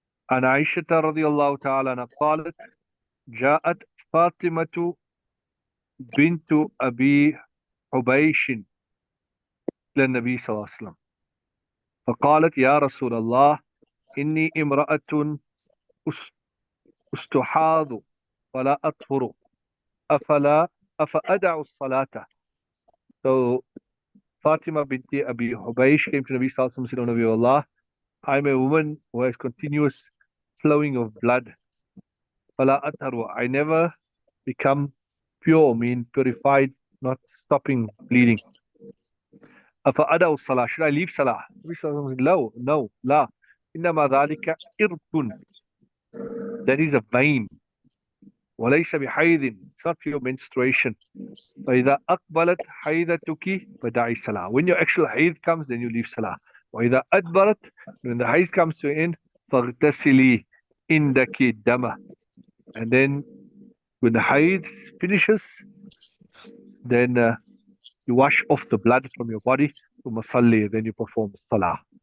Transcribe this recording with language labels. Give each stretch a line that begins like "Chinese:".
Arabic: عن عائشة رضي الله تعالى عنها قالت جاءت فاطمة بنت أبي حبيش إلى النبي صلى الله عليه وسلم فقالت يا رسول الله إني امرأة استحاض ولا أطهر أفأدع الصلاة.
English: So Fatima binti Abi Hubaysh came to Nabi Sallallahu Alaihi Wasallam and said, O Nabi Allah, I'm a woman who has continuous flowing of blood.
Arabic: Fala atharu,
English: I never become pure, mean purified, not stopping bleeding.
Arabic: Afa ada'u salah,
English: should I leave salah? Nabi Sallallahu Alaihi Wasallam said, no, la.
Arabic: Innama dhalika irqun.
English: That is a vein.
Arabic: وليس بحيض,
English: it's not pure menstruation.
Arabic: فإذا أقبلت حيضتك فدعي الصلاة.
English: When your actual hayd comes, then you leave salah.
Arabic: وإذا أدبرت,
English: when the hayd comes to an end,
Arabic: فاغتسلي عندك الدم,
English: and then When the haid finishes, then you wash off the blood from your body to masalli, then you perform salah.